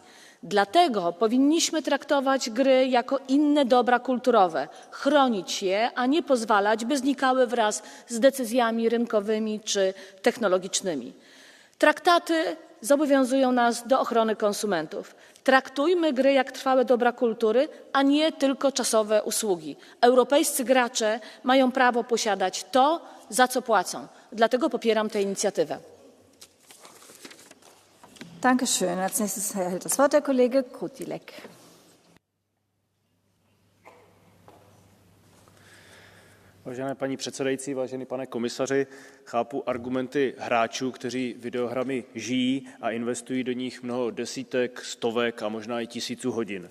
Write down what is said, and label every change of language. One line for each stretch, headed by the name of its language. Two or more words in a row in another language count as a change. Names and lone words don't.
Polish: Dlatego powinniśmy traktować gry jako inne dobra kulturowe, chronić je, a nie pozwalać, by znikały wraz z decyzjami rynkowymi czy technologicznymi. Traktaty zobowiązują nas do ochrony konsumentów. Traktujmy gry jak trwałe dobra kultury, a nie tylko czasowe usługi. Europejscy gracze mają prawo posiadać to, za co płacą. Dlatego popieram tę inicjatywę.
German: Dankeschön. Als nächstes erhält das Wort der Kollege Kutilek.
Czech: Vážená paní předsedající, vážený pane komisaři, chápu argumenty hráčů, kteří videohrami žijí a investují do nich mnoho desítek, stovek a možná i tisíců hodin.